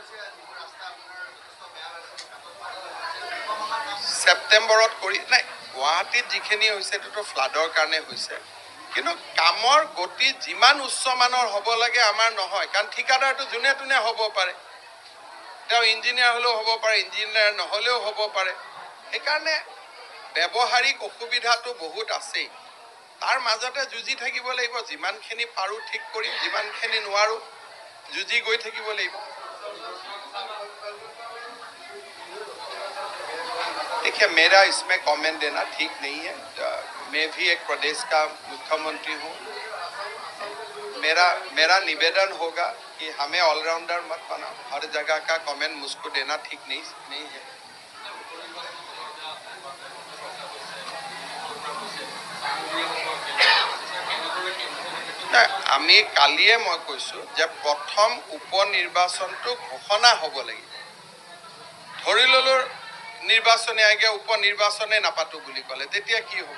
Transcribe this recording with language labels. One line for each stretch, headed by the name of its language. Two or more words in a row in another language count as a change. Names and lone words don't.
Assamese: সেপ্টেম্বৰত কৰি নাই, গুৱাহাটীত যিখিনি হৈছে এইটোতো ফ্লাডৰ কাৰণে হৈছে, কিন্তু কামৰ গতি যিমান উচ্চমানৰ হ'ব লাগে আমাৰ নহয়, কাৰণ ঠিকাদাৰটো যোনে তোনে হ'ব পাৰে, তেওঁ ইঞ্জিনিয়াৰ হ'লেও হ'ব পাৰে, ইঞ্জিনিয়াৰ নহ'লেও হ'ব পাৰে। সেইকাৰণে ব্যৱহাৰিক অসুবিধাটো বহুত আছেই, তাৰ মাজতে যুঁজি থাকিব লাগিব। যিমানখিনি পাৰোঁ ঠিক কৰিম, যিমানখিনি নোৱাৰোঁ যুঁজি গৈ থাকিব লাগিব।
Hindi: देखिए, मेरा इसमें कमेंट देना ठीक नहीं है। मैं भी एक प्रदेश का मुख्यमंत्री हूँ। मेरा निवेदन होगा कि हमें ऑलराउंडर मत बनाओ, हर जगह का कमेंट मुझको देना ठीक नहीं है।
Assamese: আমি কালিয়ে মই কৈছোঁ যে প্ৰথম উপনিৰ্বাচনটো ঘোষণা হ'ব লাগিব। ধৰি ল'লো নিৰ্বাচনী আয়োগে উপনিৰ্বাচনে নাপাতো বুলি ক'লে, তেতিয়া কি হ'ব?